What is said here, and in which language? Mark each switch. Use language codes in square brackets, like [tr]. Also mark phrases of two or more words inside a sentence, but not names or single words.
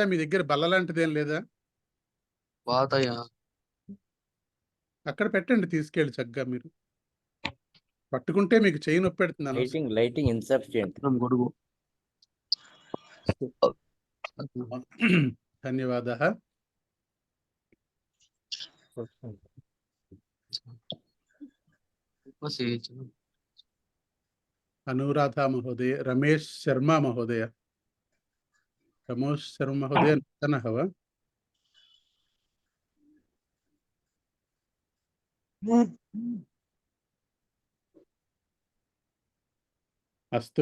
[te] మీ దగ్గర బల్ల లాంటిది ఏం లేదా? అక్కడ పెట్టండి, తీసుకెళ్ళి చక్కగా. మీరు పట్టుకుంటే మీకు చెయ్యి నొప్పి పెడుతుంది. [en] lighting insufficient. [sa] ధన్యవాదాः. अनुराधा महोदय, रमेश शर्मा महोदय. रमेश शर्मा महोदय नूतनः वा? अस्तु.